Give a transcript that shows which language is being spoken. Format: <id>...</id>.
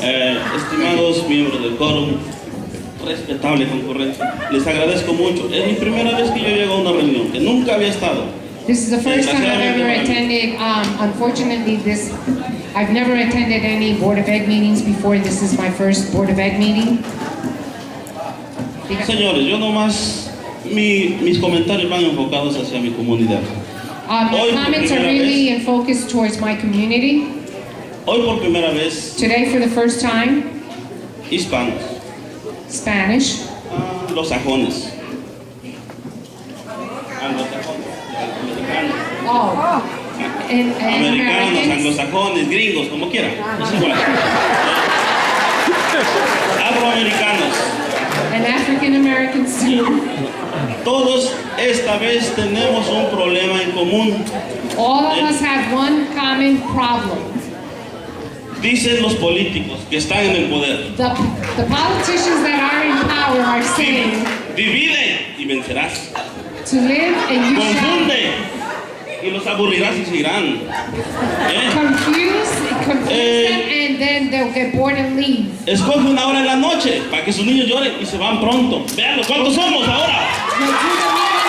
<es>Estimados miembros del quórum, respetable concurrencia, les agradezco mucho. Es mi primera vez que yo llego a una reunión, que nunca había estado.</es> <en>This is the first time I've ever attended. Unfortunately, I've never attended any Board of Ed meetings before. This is my first Board of Ed meeting.</en> <es>Señores, yo nomás, mis comentarios van enfocados hacia mi comunidad.</es> <en>My comments are really in focus towards my community.</en> <es>Hoy por primera vez.</es> <en>Today for the first time.</en> <es>Hispanos.</es> <en>Spanish.</en> <es>Los sajones. Americanos, anglosajones, gringos, como quieran. Es igual. Afroamericanos.</es> <en>And African Americans too.</en> <es>Todos esta vez tenemos un problema en común.</es> <en>All of us have one common problem.</en> <es>Dicen los políticos que están en el poder.</es> <en>The politicians that are in power are saying.</en> <es>Divide y vencerás.</es> <en>To live and you</en> <es>Confunde y los aburrirás y se irán.</es> <en>Confuse them and then they'll get bored and leave.</en> <es>Escoge una hora en la noche para que sus niños lloren y se van pronto. Vean cuántos somos ahora.</es>